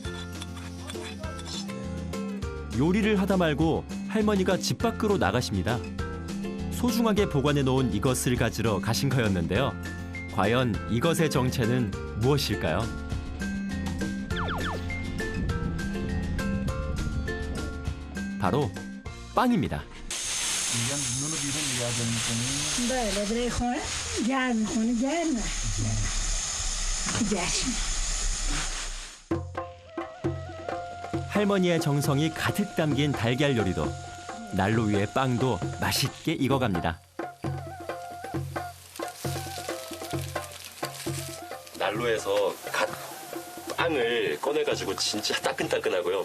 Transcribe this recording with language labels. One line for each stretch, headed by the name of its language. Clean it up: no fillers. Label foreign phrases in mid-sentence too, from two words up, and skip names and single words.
Korean: 요리를 하다 말고 할머니가 집 밖으로 나가십니다. 소중하게 보관해 놓은 이것을 가지러 가신 거였는데요. 과연 이것의 정체는 무엇일까요? 바로 빵입니다.
Persian: بله برای خونه گرم میکنه گرمه جشن
Korean: 할머니의 정성이 가득 담긴 달걀 요리도 난로 위에 빵도 맛있게 익어갑니다. 난로에서 갓 빵을 꺼내가지고 진짜 따끈따끈하고요.